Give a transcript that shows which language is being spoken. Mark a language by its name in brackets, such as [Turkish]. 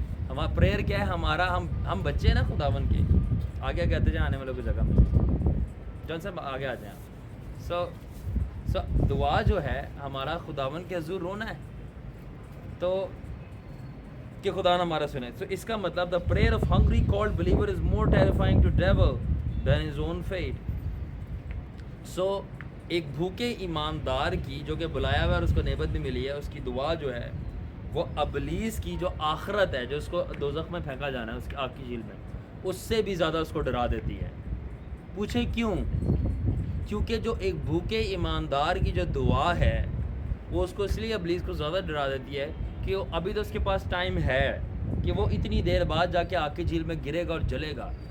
[Urdu] ہمارا پریئر کیا ہے ہمارا, ہم بچے ہیں نا خداون کے. آگے کہتے جائیں آنے والوں کی جگہ میں, جون صاحب آگے آ جائیں. سو دعا جو ہے ہمارا خداون کے حضور رونا ہے, تو کہ خدا نہ ہمارا سنے. تو اس کا مطلب [English] the prayer of hungry called believer is more terrifying to devil than his own fate. [Urdu] So ایک بھوکے ایماندار کی جو کہ بلایا ہوا ہے اور اس کو نعمت بھی ملی ہے, اس کی دعا جو ہے وہ ابلیس کی جو آخرت ہے, جو اس کو دوزخ میں پھینکا جانا ہے, اس کی آگ کی جھیل میں, اس سے بھی زیادہ اس کو ڈرا دیتی ہے. پوچھیں کیوں؟ کیونکہ جو ایک بھوکے ایماندار کی جو دعا ہے وہ اس کو اس لیے ابلیس کو زیادہ ڈرا دیتی ہے کہ ابھی تو اس کے پاس ٹائم ہے کہ وہ اتنی دیر بعد جا کے آگ کی جھیل میں گرے گا اور جلے گا.